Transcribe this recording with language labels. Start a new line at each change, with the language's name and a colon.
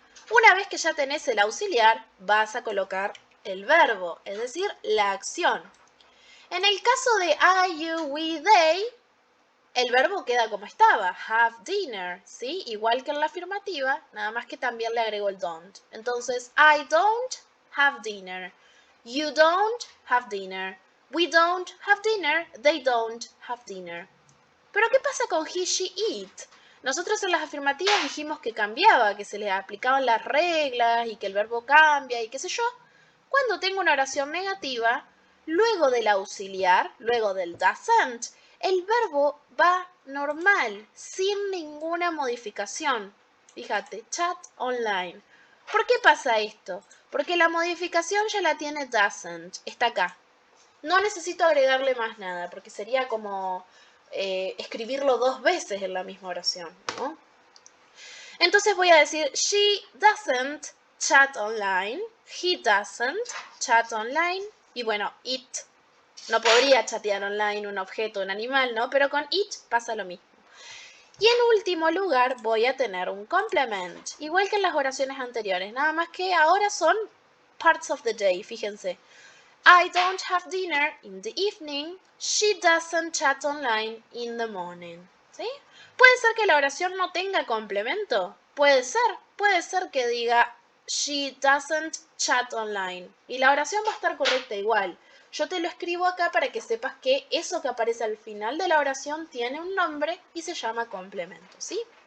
Spanish: Una vez que ya tenés el auxiliar, vas a colocar el verbo, es decir, la acción. En el caso de I, you, we, they, el verbo queda como estaba,
English: have dinner,
Spanish: ¿sí? Igual que en la afirmativa, nada más que también le agrego el don't.
English: Entonces, I don't have dinner. You don't have dinner. We don't have dinner. They don't have dinner.
Spanish: Pero ¿qué pasa con he, she, it? Nosotros en las afirmativas dijimos que cambiaba, que se le aplicaban las reglas y que el verbo cambia y qué sé yo. Cuando tengo una oración negativa, luego del auxiliar, luego del doesn't, el verbo va normal, sin ninguna modificación. Fíjate,
English: chat online.
Spanish: ¿Por qué pasa esto? Porque la modificación ya la tiene doesn't, está acá. No necesito agregarle más nada, porque sería como escribirlo dos veces en la misma oración, ¿no? Entonces voy a decir,
English: she doesn't chat online,
Spanish: he doesn't chat online, y bueno, it no podría chatear online un objeto, un animal, ¿no? Pero con it pasa lo mismo. Y en último lugar voy a tener un complement, igual que en las oraciones anteriores, nada más que ahora son
English: parts of the day,
Spanish: fíjense.
English: I don't have dinner in the evening. She doesn't chat online in the morning.
Spanish: ¿Sí? Puede ser que la oración no tenga complemento. Puede ser que diga
English: she doesn't chat online.
Spanish: Y la oración va a estar correcta igual. Yo te lo escribo acá para que sepas que eso que aparece al final de la oración tiene un nombre y se llama complemento, ¿sí?